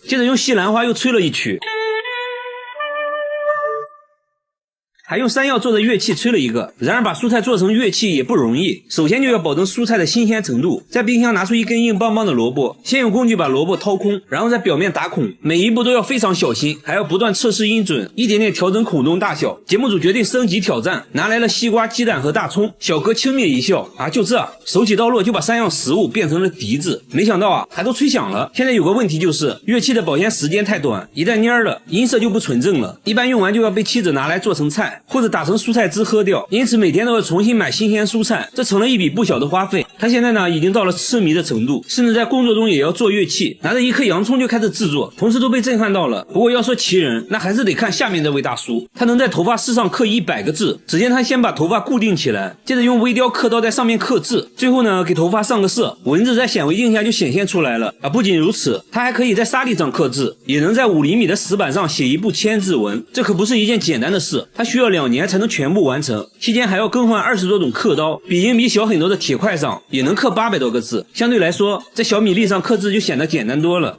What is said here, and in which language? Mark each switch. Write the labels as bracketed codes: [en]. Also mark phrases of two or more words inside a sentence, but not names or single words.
[zh] 接着用西蘭花又吹了一曲，還用山藥做的樂器吹了一個。然而把蔬菜做成樂器也不容易，首先就要保證蔬菜的新鮮程度。在冰箱拿出一根硬邦邦的蘿蔔，先用工具把蘿蔔掏空，然後在表面打孔，每一步都要非常小心，还要不断測試音準，一點點調整孔洞大小。節目組決定升級挑戰，拿來了西瓜、雞蛋和大蔥。小哥輕蔑一笑，就這，手起刀落就把3樣食物變成了笛子。沒想到還都吹響了。現在有個問題就是樂器的保鮮時間太短，一旦蔫了，音色就不純正了，一般用完就要被妻子拿来做成菜，或者打成蔬菜汁喝掉，因此每天都要重新買新鮮蔬菜，這成了一筆不小的花費。他現在呢已經到了痴迷的程度，甚至在工作中也要做樂器，拿着一顆洋蔥就開始制作，同事都被震撼到了。不過要說奇人，那還是得看下面這位大叔，他能在頭髮絲上刻100個字。只見他先把頭髮固定起來，接着用微雕刻刀在上面刻字，最後呢給頭髮上個色，文字在顯微鏡下就顯现出來了。不僅如此，他還可以在沙粒上刻字，也能在5厘米的石板上寫一部千字文，這可不是一件簡單的事，他需要2年才能全部完成，期間還要更換20多種刻刀，比硬币小很多的鐵塊上也能刻800多個字，相對來說在小米粒上刻字就顯得簡單多了。